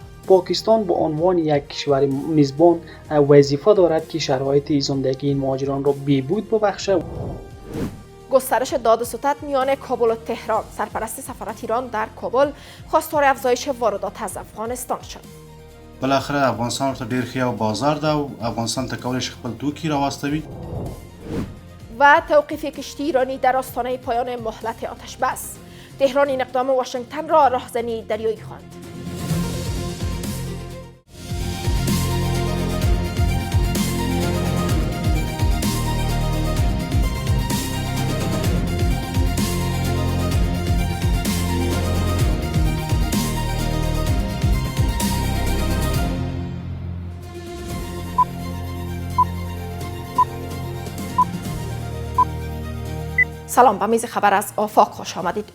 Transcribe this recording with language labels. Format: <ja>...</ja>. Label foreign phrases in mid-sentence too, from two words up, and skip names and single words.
<fa>پاکستان به عنوان یک کشور میزبان وظیفه دارد که شرایط زندگی این مهاجران را بهبود ببخشد. گسترش داد و ستد میان کابل و تهران. سرپرست سفارت ایران در کابل خواستار افزایش واردات از افغانستان شد.</fa> <ps>بالاخره افغانستان ورته ډیر ښه بازار ده او افغانستان ته کولی شي خپل توکي راواستوي.</ps> <fa>و توقیف کشتی ایرانی در آستانه پایان مهلت آتش بس. تهران این اقدام واشنگتن را راهزنی دریایی خواند. سلام، به میز خبر از آفاق خوش آمدید.</fa>